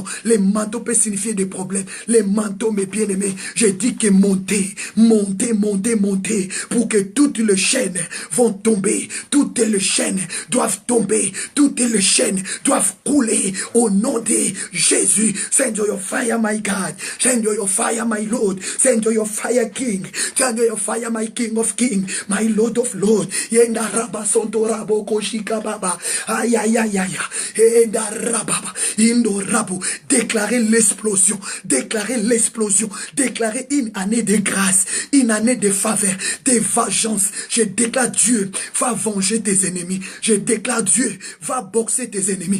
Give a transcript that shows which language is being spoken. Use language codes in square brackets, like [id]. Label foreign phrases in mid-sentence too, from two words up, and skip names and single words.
[fr] Les manteaux peut signifier des problèmes. Les manteaux, mes bien-aimés, je dis que montez, montez, montez, montez, pour que toutes les chaînes vont tomber. Toutes les chaînes doivent tomber. Toutes les chaînes doivent couler au nom de Jésus. [en] Send your fire, my God. Send your fire, my Lord. Send your fire, King. Send your fire, my King of Kings, my Lord of Lords. Yenda raba sonto rabo koshika baba. Aïe aïe aïe aïe. Yenda rababa. Indo rabo. [fr] Déclarez l'explosion. Déclarez l'explosion. Déclarez une année de grâce. Une année de faveur. De vengeance. Je déclare Dieu va venger tes ennemis. Je déclare Dieu va boxer tes ennemis.